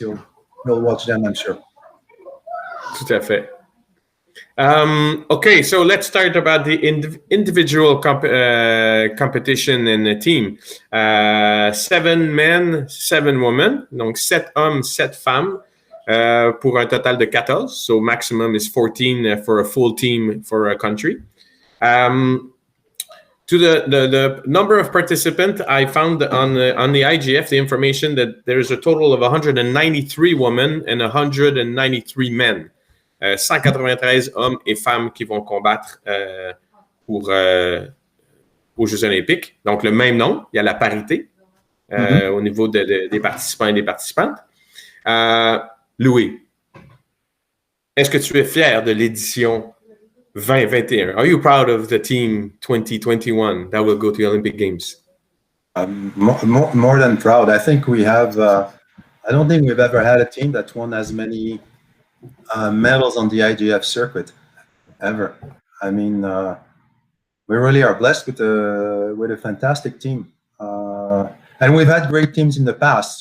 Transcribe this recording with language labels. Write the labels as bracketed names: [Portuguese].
[English] You'll watch them, I'm sure. [French] Tout à fait. [English] Okay, so let's start about the individual competition in the team. [French] 7 men, 7 women, donc 7 hommes, 7 femmes, pour un total de 14. [English] So maximum is 14 for a full team for a country. To the number of participants, I found on the IGF the information that there is a total of 193 women and 193 men. [French] 193 hommes et femmes qui vont combattre aux Jeux Olympiques. Donc, le même nombre. Il y a la parité au niveau des participants et des participantes. Louis, est-ce que tu es fier de l'édition 2021? [English] Are you proud of the team 2021 that will go to the Olympic Games? More than proud. I think we have, I don't think we've ever had a team that won as many medals on the IGF circuit ever. I mean, we really are blessed with a fantastic team, and we've had great teams in the past.